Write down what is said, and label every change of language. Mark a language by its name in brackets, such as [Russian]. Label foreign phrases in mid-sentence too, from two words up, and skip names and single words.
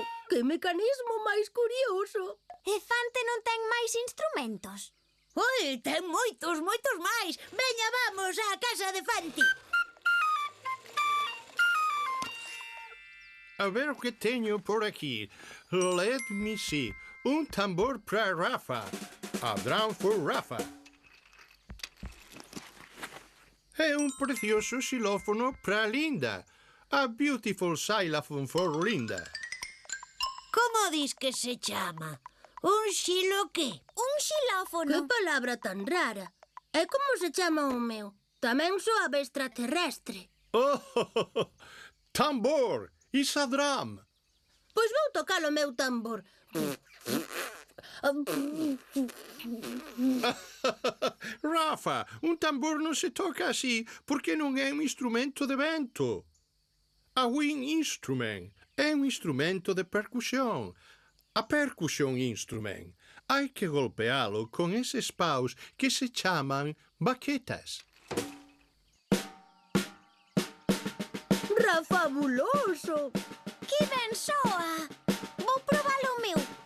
[Galician] Que mecanismo máis curioso! E Fante non ten máis instrumentos? Ui, ten moitos máis. Veña, vamos á casa de Fanti. A ver o que teño por aquí. [English] Let me see. [Galician] Un tambor para Rafa. [English] A drum for Rafa. [Galician] E un precioso xilófono para Linda. [English] A beautiful xylophone for Linda. [Galician] Como dis que se chama? Un xilo que? Un xilófono. Que palabra tan rara! É como se chama o meu. Tamén soa extraterrestre. [English] Oh, tambor! Isa drum! [Galician] Pois vou tocar o meu tambor. Rafa, un tambor non se toca así porque non é un instrumento de vento. [English] A wind instrument [Galician] é un instrumento de percusión. [English] A percussion instrument [Galician] hai que golpealo con eses paus que se chaman baquetas. Ra, fabuloso! Que ben soa! Vou probar o meu.